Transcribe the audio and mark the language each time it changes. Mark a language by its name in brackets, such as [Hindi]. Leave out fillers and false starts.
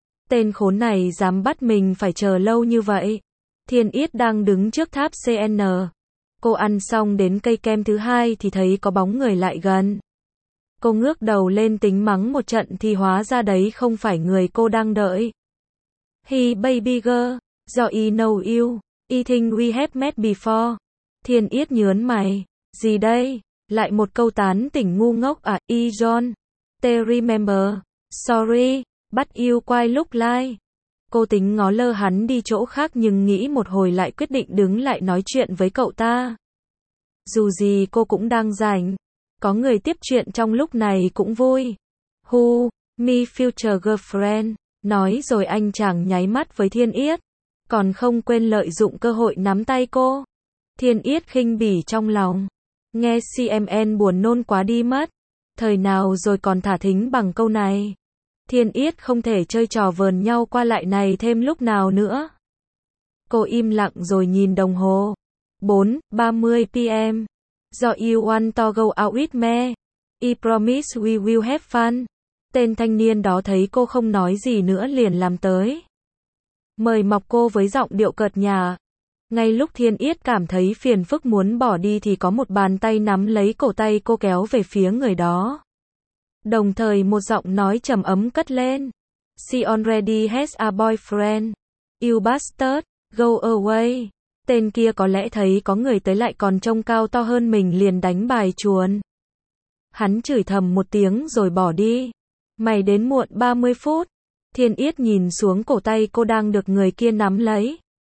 [Vietnamese] Tên khốn này dám bắt mình phải chờ lâu như vậy. Thiên Yết đang đứng trước tháp CN. Cô ăn xong đến cây kem thứ hai thì thấy có bóng người lại gần. Cô ngước đầu lên tính mắng một trận thì hóa ra đấy không phải người cô đang đợi. [English] Hey baby girl, do I know you, I think we have met before. [Vietnamese] Thiên Yết nhướn mày. Gì đây? Lại một câu tán tỉnh ngu ngốc à? [English] I don't remember. [Vietnamese] Sorry, bắt yêu quay lúc like. Cô tính ngó lơ hắn đi chỗ khác nhưng nghĩ một hồi lại quyết định đứng lại nói chuyện với cậu ta. Dù gì cô cũng đang rảnh. Có người tiếp chuyện trong lúc này cũng vui. [English] Who, me future girlfriend. [Vietnamese] Nói rồi anh chàng nháy mắt với Thiên Yết. Còn không quên lợi dụng cơ hội nắm tay cô. Thiên Yết khinh bỉ trong lòng. Nghe CMN buồn nôn quá đi mất. Thời nào rồi còn thả thính bằng câu này. Thiên Yết không thể chơi trò vờn nhau qua lại này thêm lúc nào nữa. Cô im lặng rồi nhìn đồng hồ. [English] 4:30 PM. Do you want to go out with me? I promise we will have fun. [Vietnamese] Tên thanh niên đó thấy cô không nói gì nữa liền làm tới. Mời mọc cô với giọng điệu cợt nhả. Ngay lúc Thiên Yết cảm thấy phiền phức muốn bỏ đi thì có một bàn tay nắm lấy cổ tay cô kéo về phía người đó. Đồng thời một giọng nói trầm ấm cất lên. [English] She already has a boyfriend. You bastard, go away. [Vietnamese] Tên kia có lẽ thấy có người tới lại còn trông cao to hơn mình liền đánh bài chuồn. Hắn chửi thầm một tiếng rồi bỏ đi. Mày đến muộn 30 phút. Thiên Yết nhìn xuống cổ tay cô đang được người kia nắm lấy.